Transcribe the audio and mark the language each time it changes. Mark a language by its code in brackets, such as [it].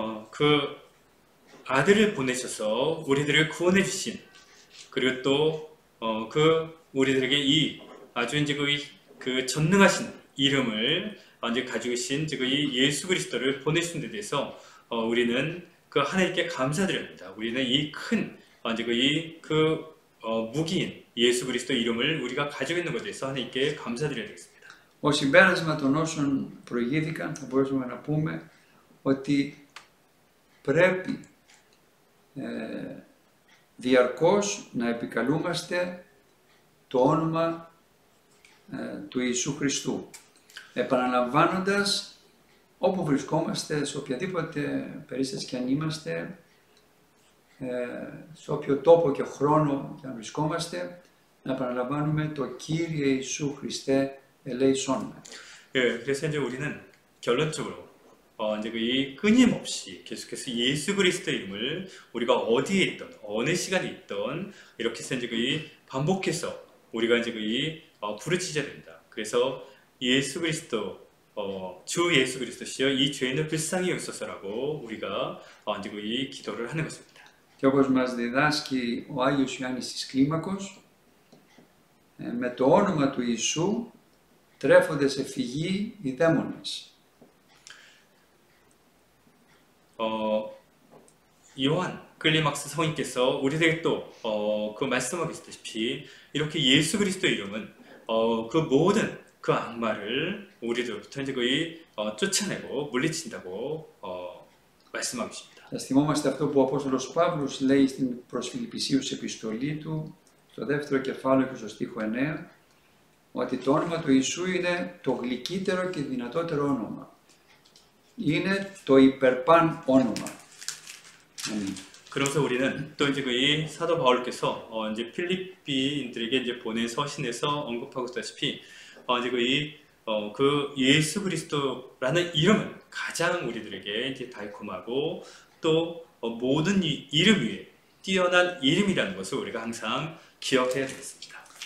[ko] 그 아들을 보내셔서 우리들을 구원해 주신 그리고 또 그 우리들에게 이 아주 이제 그 전능하신 이름을 이제 가지고 계신 이 예수 그리스도를 보내신 데 대해서 우리는 그 하나님께 감사드려야 합니다. 우리는 이 큰 이제 그 무기인 예수 그리스도 이름을 우리가 가지고 있는 것에 대해서 하나님께 감사드려야 되겠습니다. [el] Ως συμπέρασμα των όσων προηγήθηκαν θα μπορούσαμε να πούμε ότι πρέπει διαρκώς να επικαλούμαστε το όνομα του Ιησού Χριστού, επαναλαμβάνοντας όπου βρισκόμαστε, σε οποιαδήποτε περίσταση και αν είμαστε, σε όποιο τόπο και χρόνο και αν βρισκόμαστε, να επαναλαμβάνουμε το Κύριε Ιησού Χριστέ ελέησόν με. [ko] 그래서 이제 우리는 결론적으로 이제 이 끊임없이 계속해서 예수 그리스도의 이름을 우리가 어디에 있던 어느 시간에 있던 이렇게 해서 이제 반복해서 우리가 이제 부르짖어야 됩니다. 그래서 예수 그리스도 주 예수 그리스도시여 이 죄인을 불쌍히 여기소서라고 우리가 이제 이 기도를 하는 것입니다. [el] Και όπως μας διδάσκει ο Άγιος Ιωάννης της Κλίμακος, με το όνομα του Ιησού τρέφονται σε φυγή οι δαίμονες. [ko] 요한 클리막스 성인께서 우리들에게 또 그 말씀하고 있다시피 이렇게 예수 그리스도의 이름은 그 모든 그 악마를 우리들부터 이제 거의 쫓아내고 물리친다고 말씀하고 있습니다. [el] Θα θυμόμαστε αυτό που ο Απόστολος Παύλος λέει στην προς Φιλιππισίους επιστολή του, στο δεύτερο κεφάλαιο και στο στίχο 9, ότι το όνομα του Ιησού είναι το γλυκύτερο και δυνατότερο όνομα. Είναι το υπερπάν όνομα. [ko] 그러면서 우리는 또 이제 이 사도 바울께서 이제 필리피인들에게 이제 보낸 서신에서 언급하고 있다시피 이제 그 예수 그리스도라는 이름은 가장 우리들에게 이제 달콤하고 또 모든 이름 위에 뛰어난 이름이라는 것을 우리가 항상 기억해야 되겠습니다.